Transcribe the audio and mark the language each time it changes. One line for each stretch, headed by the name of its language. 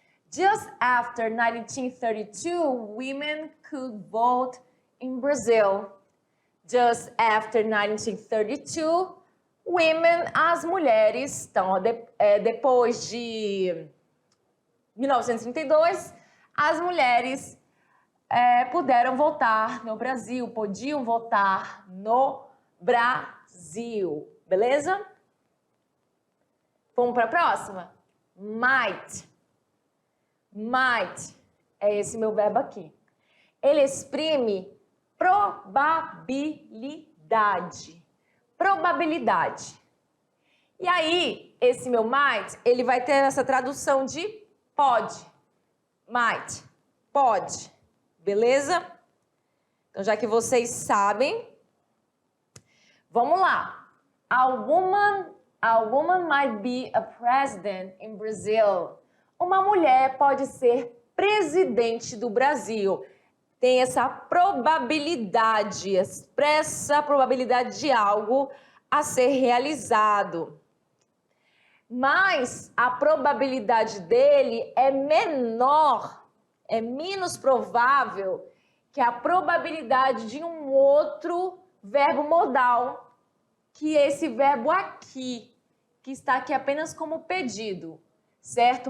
English: Just after 1932, women could vote in Brazil. Just after 1932,
Portuguese: as mulheres, então, depois de 1932, as mulheres puderam votar no Brasil, podiam votar no Brasil, beleza? Vamos para a próxima? Might. Might é esse meu verbo aqui. Ele exprime probabilidade. Probabilidade. E aí, esse meu might, ele vai ter essa tradução de pode. Might. Pode. Beleza? Então, já que vocês sabem, vamos lá.
English: A woman might be a president in Brazil.
Portuguese: Uma mulher pode ser presidente do Brasil. Tem essa probabilidade, expressa a probabilidade de algo a ser realizado. Mas a probabilidade dele é menor, é menos provável que a probabilidade de um outro verbo modal, que é esse verbo aqui, que está aqui apenas como pedido, certo?